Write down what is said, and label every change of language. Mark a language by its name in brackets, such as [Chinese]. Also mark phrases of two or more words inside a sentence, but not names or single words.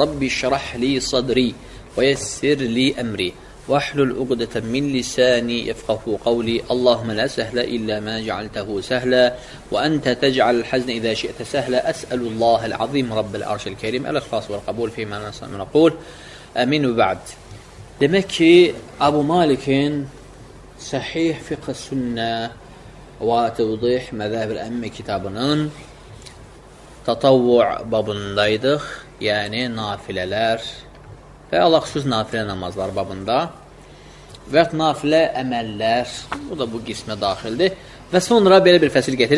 [Arabic] رب اشرح لي صدري ويسر لي أمري واحلل عقدة من لساني يفقهوا قولي. اللهم لا سهل إلا ما جعلته سهلا وأنت تجعل الحزن إذا شئت سهلا. أسأل الله العظيم رب العرش الكريم الإخلاص والقبول فيما نقول. آمين وبعد. [Azerbaijani] Demek ki Abu Malik'in Sahih Fiqh Sünnə və Tevdih Məzəb-ül Əmmə kitabının tatavvu' babındaydıq, yəni nafilələr və alaxüsus nafilə namazlar babında və nafilə əməllər, bu da bu qismə daxildir və sonra belə bir fəsil gətirir.